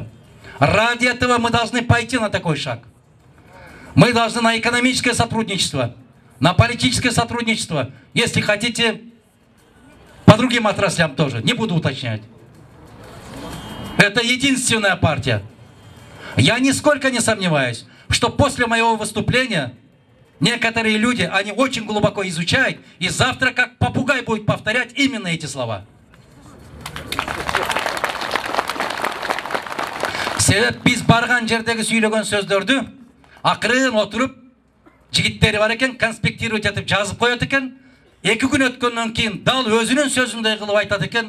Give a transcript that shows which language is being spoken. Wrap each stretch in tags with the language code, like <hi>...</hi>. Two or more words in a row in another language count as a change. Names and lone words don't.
<ru>Ради этого мы должны пойти на такой шаг. Мы должны на экономическое сотрудничество, на политическое сотрудничество, если хотите, по другим отраслям тоже, не буду уточнять. Это единственная партия. Я нисколько не сомневаюсь, что после моего выступления некоторые люди, они очень глубоко изучают, и завтра как попугай будет повторять именно эти слова.</ru> <ky>Себеп биз барган жердеги сүйлөгөн сөздөрдү акырын отуруп жигиттери бар экен, конспектировать этип жазып коет экен. 2 күн өткөндөн кийин дал өзүнүн сөзүндөй кылып айтат экен.</ky>